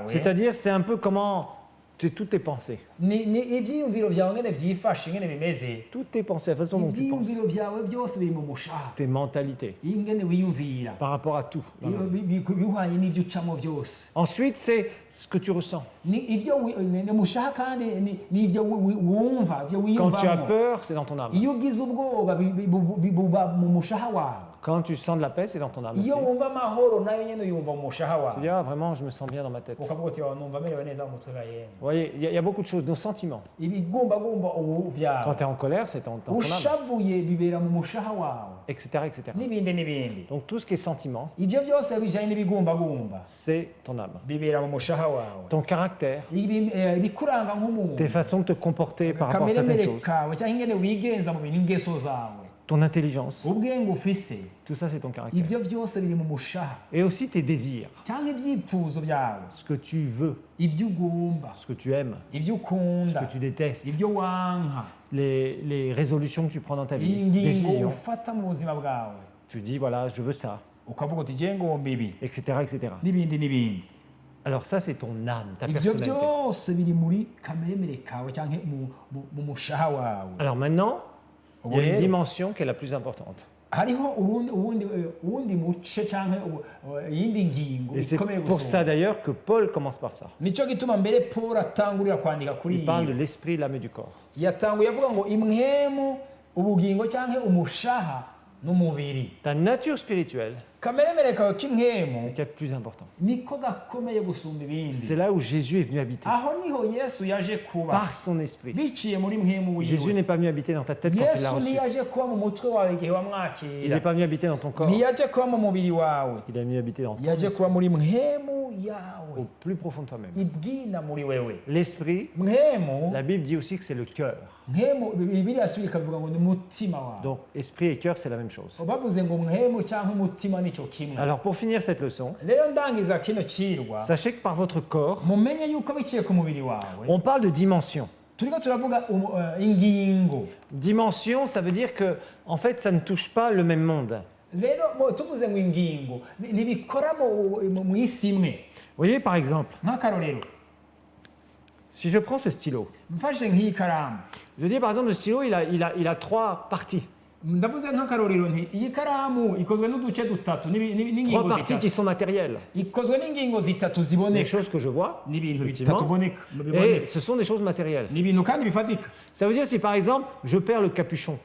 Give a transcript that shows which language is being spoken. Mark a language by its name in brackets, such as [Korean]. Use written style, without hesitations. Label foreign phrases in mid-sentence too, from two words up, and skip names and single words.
[French] c'est-à-dire c'est un peu comment toutes tes pensées. [Rundi] Ni ivyiyumviro byawe ngene vyifashe ngene bimeze. [French] Toutes tes pensées, la façon dont tu penses. [Rundi] Ivyiyumviro byawe byose biri mu mushaha. [French] Tes mentalités, [Rundi] Ingene wiyumvira. [French] par rapport à tout. [Rundi] Iyo bihwanye n'ivyo ucamo byose. [French] Ensuite, c'est ce que tu ressens. [Rundi] Ni ivyo umushaha kandi ni ivyo wumva, ivyo [French] Quand tu as [Rundi] wiyumvamo. [French] peur, c'est dans ton âme. [Rundi] Iyo ugize ubwoba buba mu mushaha wawe. [French] Quand tu sens de la paix, c'est dans ton âme. aussi. [Rundi] Iyo wumva amahoro nayo nyene yumva mu mushaha [French] Tu [Rundi] wawe. [French] dis, ah, vraiment, je me sens bien dans ma tête. Vous [Rundi] Ukavuga uti numva merewe neza mu mutwe yemwe. [French] voyez, il y a beaucoup de choses, nos sentiments. [Rundi] Ibigumbagumba ubu [French] Quand [Rundi] vyawe. [French] tu es en colère, c'est dans ton âme, [Rundi] Ushavuye bibera mu mushaha wawe. [French] etc., etc. [Rundi] N'ibindi n'ibindi. [French] Donc tout ce qui est sentiment, [Rundi] Ivyo byose bijanye n'ibigumbagumba [French] c'est ton âme. [Rundi] bibera mu mushaha wawe. [French] Ton caractère, [Rundi] Ibikuranga nk'umuntu. [French] tes façons de te comporter par rapport à certaines [Rundi] Kameremere [French] choses, [Rundi] kawe cyangwa ingene wigenza mu bintu ingeso zawe. [French] ton intelligence, [Rundi] Ubwenge ufise. [French] tout ça c'est ton caractère. [Rundi] Ivyo byose biri mu mushaha. [French] Et aussi tes désirs, [Rundi] Cyangwa ivyipfuzo byawe. [French] ce que tu veux, [Rundi] Ivyo ugomba. [French] ce que tu aimes, [Rundi] Ivyo [French] ce [Rundi] ukunda. [French] que tu détestes, [Rundi] Ivyo wanka. [French] les résolutions que tu prends dans ta vie, [Rundi] Ingingo [French] décisions. [Rundi] ufata mu buzima bwawe. [French] Tu dis voilà, je veux ça, [Rundi] Ukavuga uti je ngomba ibi. [French] etc., etc. [Rundi] N'ibindi n'ibindi. [French] Alors ça c'est ton âme, ta [Rundi] Ivyo [French] personnalité. [Rundi] byose biri muri kameremere kawe cyangwa mu mushaha wawe. [French] Alors maintenant, il y a une [Rundi] Rero, [French] dimension qui est la plus importante. [Rundi] hariho uwundi muce cyangwa iyindi ngingo [French] Et c'est [Rundi] ikomeye [French] pour ça [Rundi] gusumba. [French] d'ailleurs que Paul commence par ça. [Rundi] Nico gituma mbere Paul atangurira kwandika kuri [French] Il parle de [Rundi] iyi. [French] l'esprit, l'âme et du corps. [Rundi] Yatanguye avuga ngo impwemu, ubugingo cyangwa umushaha n'umubiri. [French] Ta nature spirituelle, [Rundi] Kameremere kawe k'impwemu [French] c'est ce qui est le plus important. [Rundi] niko gakomeye gusumba ibindi. [French] C'est là où Jésus est venu habiter, [Rundi] Aho niho Yesu yaje kuba [French] par son esprit. [Rundi] biciye muri mpwemu [French] Jésus [Rundi] wiwe. [French] n'est pas venu habiter dans ta tête quand il l'a [Rundi] Yesu [French] reçu. [Rundi] ntiyaje kuba mu mutwe wawe igihe [French] Il n'est [Rundi] wamwakira. [French] pas venu habiter dans ton corps. [Rundi] Ntiyaje kuba mu mubiri wawe. [French] Il est venu habiter dans ton [Rundi] Yaje [French] esprit, [Rundi] kuba muri mpwemu yawe. [French] au plus profond de toi-même. [Rundi] Ibwina muri wewe. [French] L'esprit, [Rundi] Mpwemu, [French] la Bible dit aussi que c'est le cœur. [Rundi] mpwemu Bibiliya yasubira ikavuga ngo ni mutima wawe. [French] Donc esprit et cœur, c'est la même chose. [Rundi] Bavuze ngo mpwemu cyangwa umutima nico kimwe. [French] Alors pour finir cette leçon, [Rundi] Rero ndangiza kino cirwa [French] sachez que par votre corps, [Rundi] mumenye yuko biciye ku mubiri wawe [French] on parle de dimension. [Rundi] turiko turavuga ingingo. [French] Dimension, ça veut dire que, en fait, ça ne touche pas le même monde. [Rundi] Rero tuvuze ngo ingingo ntibikora mu isi imwe. [French] voyez, par exemple, [Rundi] nk'akarorero [French] si je prends ce stylo, [Rundi] mfashe nk'iyi karamu [French] je dis par exemple, le stylo, il a 3 parties. [Rundi] ndavuze nk'akarorero nti iyi karamu ikozwe n'uduce dutatu [French] 3 [Rundi] n'ingingo [French] parties qui [Rundi] zitatu [French] sont matérielles. [Rundi] ikozwe n'ingingo zitatu [French] Des [Rundi] ziboneka [French] choses que je vois, [Rundi] n'ibintu [French] effectivement, [Rundi] bitatu boneka [French] et [Rundi] biboneka [French] ce sont des choses matérielles. [Rundi] n'ibintu kandi bifatika [French] Ça veut dire si par exemple, je perds le capuchon,